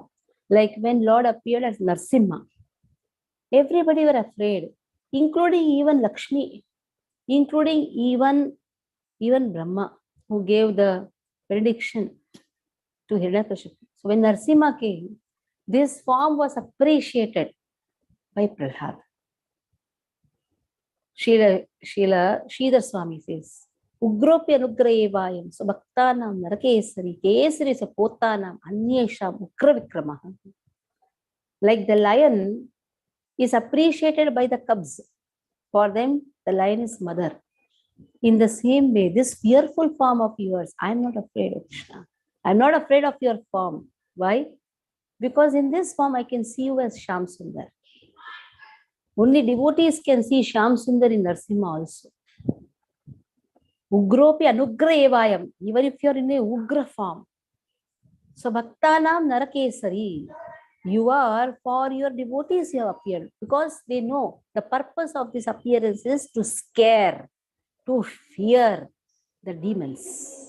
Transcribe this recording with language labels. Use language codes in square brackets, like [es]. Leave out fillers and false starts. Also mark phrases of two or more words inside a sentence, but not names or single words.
[en] Like when Lord appeared as Narsimha, everybody were afraid, including even Lakshmi, including even Brahma, who gave the prediction to Hiranyakashipu. So when Narsimha came, this form was appreciated by Prahlad. Sridhar Swami says, [sa] Ugropi anugrayevayam sabhaktanam narakesari kesari sapotanam anyesham ukra vikramaha. [en] Like the lion is appreciated by the cubs. For them, the lion is mother. In the same way, this fearful form of yours, I am not afraid of Krishna. I am not afraid of your form. Why? Because in this form, I can see you as Shyam Sundar. Only devotees can see Shyam Sundar in Narsimha also. [sa] Ugropi anugra evayam, [en] even if you are in a ugra form. So [sa] bhaktanam narakesari, [en] you are, for your devotees you have appeared, because they know the purpose of this appearance is to scare, to fear the demons.